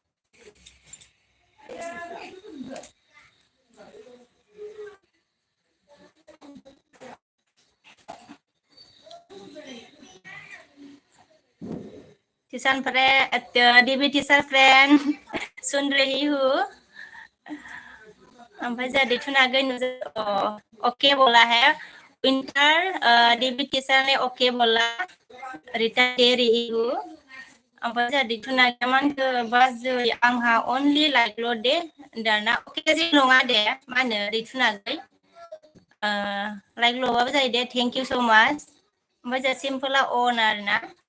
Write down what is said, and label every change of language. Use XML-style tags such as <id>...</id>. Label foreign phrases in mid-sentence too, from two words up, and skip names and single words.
<hi>टीचर फ्रेंड डेविड टीचर फ्रेंड सुन रही हूँ</hi> <brx>ओमफ्राय जा देथुना गई</brx> <hi>ओके बोला है विंटर डेविड टीचर ने ओके बोला रिटर्न दे रही हूँ</hi> <brx>ओमफ्राय जा देथुना मानखो बाजै आंहा अनलि लाइकल' दे दाना ओके जेबो नङा दे मा होनो देथुना गै लाइकल'बाबो जायो दे</brx> <en>thank you so much</en> <brx>ओमफ्राय जा सिम्पोला अन आरो ना</brx>